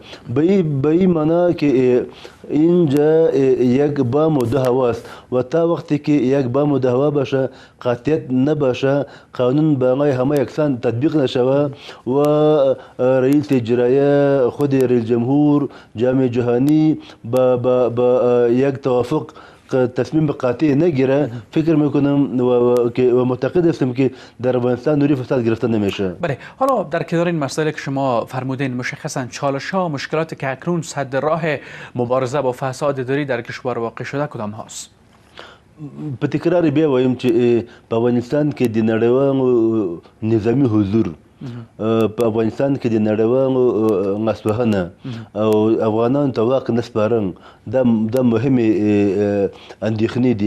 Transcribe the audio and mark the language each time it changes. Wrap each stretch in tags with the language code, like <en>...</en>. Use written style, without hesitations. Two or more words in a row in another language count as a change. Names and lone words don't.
<fa>به این معنی که اینجا یک بام و ده هوا است و تا وقتی که یک بام و ده هوا باشه، قاطعیت نباشه، قانون به همه یکسان تطبیق نشود و رئیس اجرایی، خود رئیس جمهور، جامعه جهانی با یک توافق تصمیم قاطع نگیره فکر میکنم و معتقد هستم که در افغانستان نوری فساد گرفته نمیشه. بله، حالا در کنار این مسائلی که شما فرمودین، مشخصا چالش ها مشکلاتی که اکنون سد راه مبارزه با فساد اداری در کشور واقع شده کدام هاست؟</fa> <ps>په تکرار بیا وایم چې په افغانستان کې د نړیوالو نظامی حضور په افغانستان کې د نړیوالو غصبهنه او افغانانو ته واک نه سپارل دا مهمې اندېښنې دي.</ps>